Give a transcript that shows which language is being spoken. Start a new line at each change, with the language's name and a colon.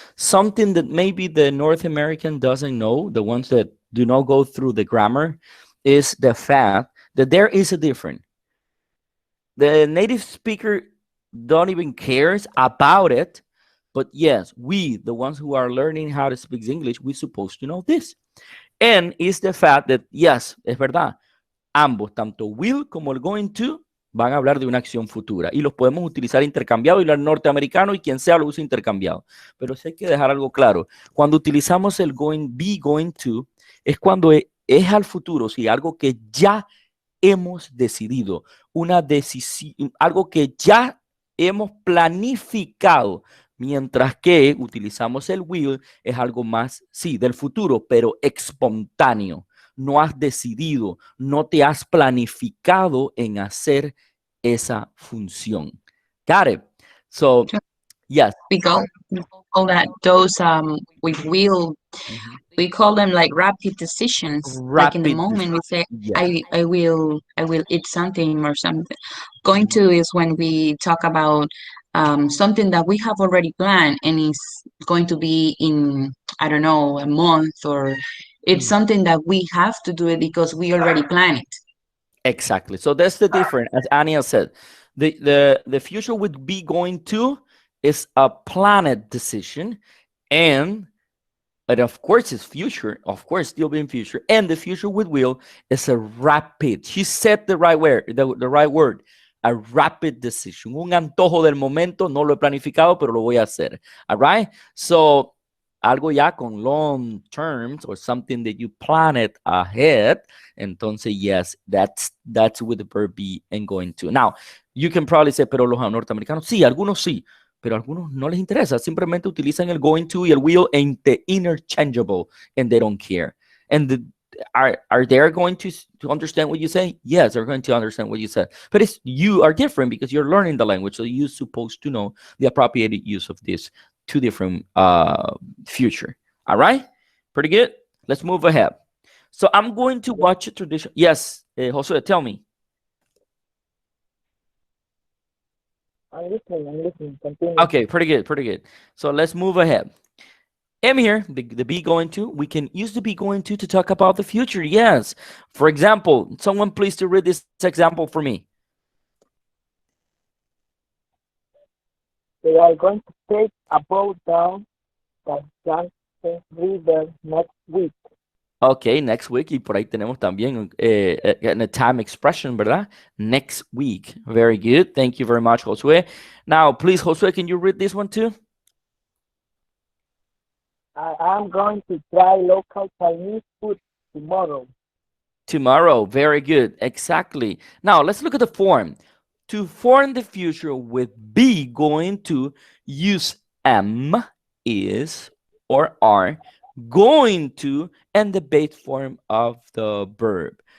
English: Something that maybe the North American doesn't know, the ones that do not go through the grammar, is the fact that there is a difference. The native speaker don't even cares about it, but yes, we, the ones who are learning how to speak English, we're supposed to know this. And it's the fact that, yes,
Spanish: es verdad, ambos, tanto will como el going to, van a hablar de una acción futura y los podemos utilizar intercambiado y el norteamericano y quien sea lo usa intercambiado. Pero sí hay que dejar algo claro. Cuando utilizamos el going, be going to, es cuando es al futuro, sí, algo que ya hemos decidido, una decisión, algo que ya hemos planificado, mientras que utilizamos el will, es algo más, sí, del futuro, pero espontáneo. No has decidido, no te has planificado en hacer esa función.
English: Got it? So, yes. We call that those we will we call them like rapid decisions. Like in the moment we say Yeah. I will eat something or something. Going to is when we talk about something that we have already planned and is going to be in, I don't know, a month, or it's something that we have to do it because we already planned it. Exactly. So that's the difference. As Ania said, the future would be going to is a planned decision, and of course it's future, of course still being future, and the future with will is a rapid. She said the right word, the right word, a rapid decision.
Spanish: Un antojo del momento, no lo he planificado, pero lo voy a hacer.
English: All right. So
Spanish: algo ya con
English: long terms or something that you plan it ahead.
Spanish: Entonces,
English: yes, that's with the verb be and going to. Now, you can probably say,
Spanish: pero los norteamericanos, sí, algunos sí, pero a algunos no les interesa. Simplemente utilizan el going to y el will
English: and the interchangeable and they don't care. And are they going to understand what you say? Yes, they're going to understand what you said. But you are different because you're learning the language, so you're supposed to know the appropriate use of these two different future. All right, pretty good. Let's move ahead. So I'm going to watch a tradition. Yes, Josue, tell me. I'm listening. Continue. Okay, pretty good. So let's move ahead. Am here, the be going to, we can use the be going to talk about the future. Yes. For example, someone please to read this example for me. They are going to take a boat down the Yangtze River next week. Okay, next week.
Spanish: Y por ahí tenemos también
English: a time expression,
Spanish: ¿verdad?
English: Next week. Very good. Thank you very much, Josue. Now, please, Josue, can you read this one too? I'm going to try local Chinese food tomorrow. Tomorrow. Very good. Exactly. Now, let's look at the form. To form the future with be going to, use am, is, or are, going to, and the base form of the verb.